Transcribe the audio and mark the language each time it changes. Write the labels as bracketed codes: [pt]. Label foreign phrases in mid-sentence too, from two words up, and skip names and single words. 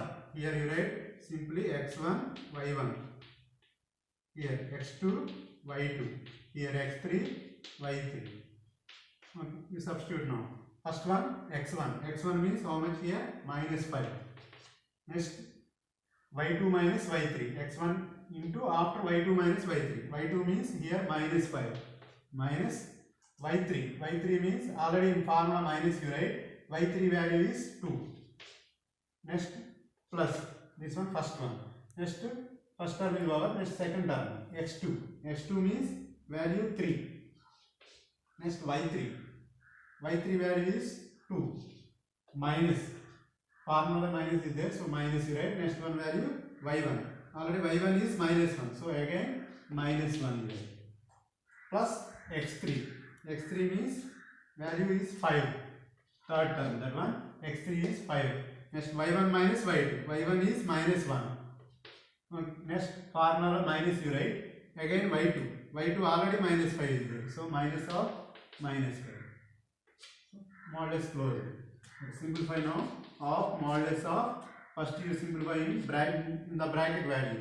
[en] Here you write simply x1 y1. Here x2 y2. Here x3 y3. Okay, you substitute now. First one x1. x1 means how much here? Minus 5. Next y2 minus y3. x1 into after y2 minus y3. y2 means here minus 5. Minus y3. y3 means already in formula minus you write. y3 value is 2. Next plus this one first one. Next first term is over. Next second term x2. x2 means value 3. Next y3. y3 value is 2. Minus formula minus is there, so minus you write. Next one value y1. Already y1 is minus 1, so again minus 1 you write. Plus x3. x3 means value is 5. Third term, that one x3 is 5. Next y1 minus y2. y1 is minus 1. Next formula minus you write. Again y2. y2 already minus 5 is there, so minus of minus 5. Modulus closed. Simplify now of modulus of, first you simplify in the bracket values.